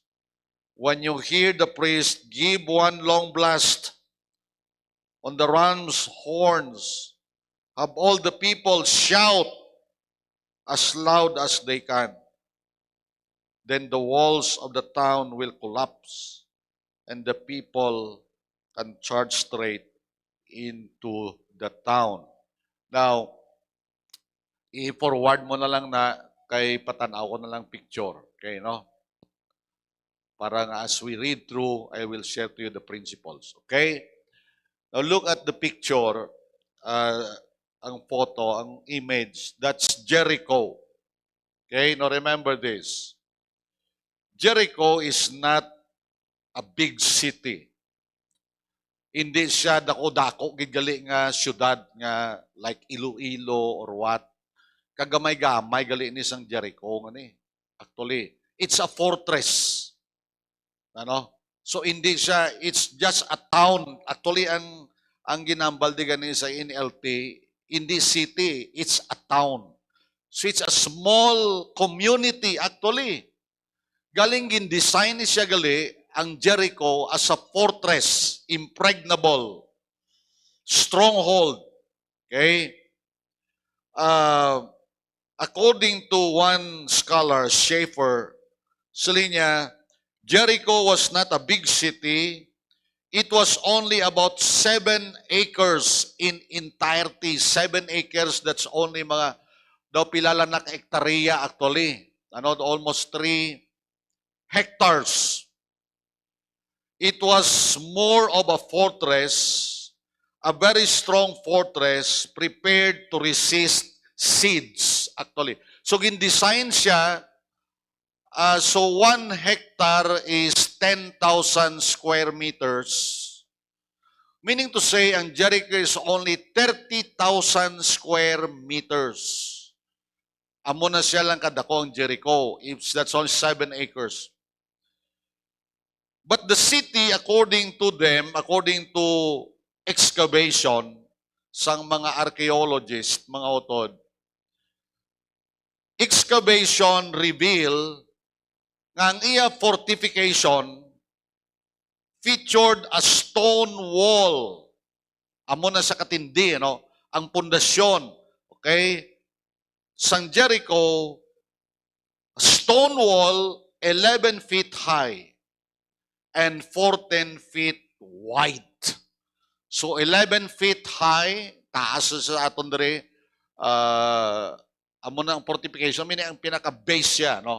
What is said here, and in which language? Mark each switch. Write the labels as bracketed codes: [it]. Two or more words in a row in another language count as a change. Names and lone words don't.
[en] When you hear the priest give one long blast on the ram's horns, have all the people shout as loud as they can. Then the walls of the town will collapse and the people can charge straight into the town. [hil] Now, i-forward mo na lang na kay patanaw ko na lang picture. Okay, no? Para nga [en] as we read through, I will share to you the principles. Okay? Now look at the picture, [hil] ang photo, ang image. [en] That's Jericho. Okay? Now remember this. Jericho is not a big city. [hil] Hindi siya dako-dako, gigali nga syudad nga like Iloilo or what. Kagamay-gamay gali ni sang Jericho nga ni. [en] Actually, it's a fortress. [hil] So hindi siya, [en] it's just a town. Actually, [hil] ang ginambal di gani sa NLT, hindi city, [en] it's a town. So it's a small community actually. [hil] Galing gin-design ni siya gali ang Jericho [en] as a fortress, impregnable, stronghold. Okay? According to one scholar, Schaeffer, [tl] sabi niya, [en] Jericho was not a big city. It was only about 7 acres in entirety. 7 acres, that's only [hil] mga, daw pilala na hektarya actually. [en] Almost 3 hectares. It was more of a fortress, a very strong fortress prepared to resist siege actually. [hil] So gin-design siya, [en] so 1 hectare is 10,000 square meters. Meaning to say, ang Jericho is only 30,000 square meters. [hil] Amo na siya lang kadako ang Jericho, [en] if that's only 7 acres. But the city, according to them, according to excavation, [hil] sang mga archaeologists, mga utod, [en] excavation reveal [hil] nga ang iya [en] fortification featured a stone wall. [hil] Amo na sa katindi, ang pundasyon, okay? [en] Sang Jericho, stone wall, 11 feet high and 14 feet wide. So 11 feet high, [hil] taas sa aton diri, amo na ang fortification, meaning ang pinaka-base siya, no?